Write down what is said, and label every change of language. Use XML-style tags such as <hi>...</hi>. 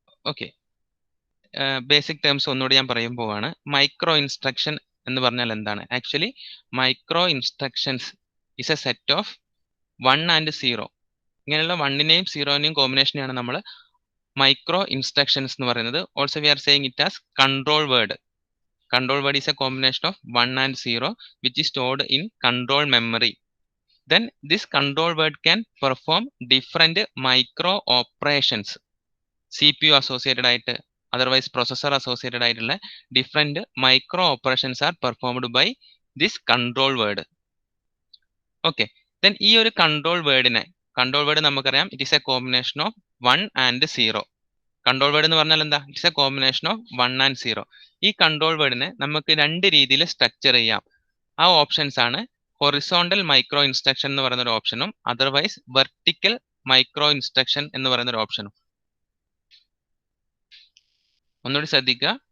<ml>Okay, basic terms ഒന്നുകൂടി ഞാൻ പറയാൻ പോവാണ്. മൈക്രോ ഇൻസ്ട്രക്ഷൻ എന്ന് പറഞ്ഞാൽ എന്താണ്?</ml> <en>Actually micro instructions is a set of 1 and 0.</en> <ml>ഇങ്ങനെയുള്ള 1നെയും 0നെയും കോമ്പിനേഷനെയാണ് നമ്മൾ മൈക്രോ ഇൻസ്ട്രക്ഷൻസ് എന്ന് പറയുന്നത്.</ml> <en>Also we are saying it as control word. Control word is a combination of 1 and 0 which is stored in control memory. Then this control word can perform different micro operations. CPU associated</en> <ml>ആയിട്ട്,</ml> <en>otherwise processor associated</en> <ml>ആയിട്ടുള്ള</ml> <en>different micro operations are performed by this control word. Okay, then</en> <ml>ഈ ഒരു</ml> <en>control word</en> <ml>നമുക്കറിയാം,</ml> <en>it is a combination of 1 and 0.</en> <ml>Control word എന്ന് പറഞ്ഞാൽ എന്താ?</ml> <en>It's a combination of 1 and 0.</en> <ml>ഈ control വേർഡിനെ നമുക്ക് രണ്ട് രീതിയിൽ സ്ട്രക്ചർ ചെയ്യാം. ആ ഓപ്ഷൻസ് ആണ് ഹൊറിസോണ്ടൽ മൈക്രോ ഇൻസ്ട്രക്ഷൻ എന്ന് പറയുന്ന ഒരു ഓപ്ഷനും അതർവൈസ് വെർട്ടിക്കൽ മൈക്രോ ഇൻസ്ട്രക്ഷൻ എന്ന് പറയുന്ന ഒരു ഓപ്ഷനും. ഒന്നുകൂടി ശ്രദ്ധിക്കുക.</ml>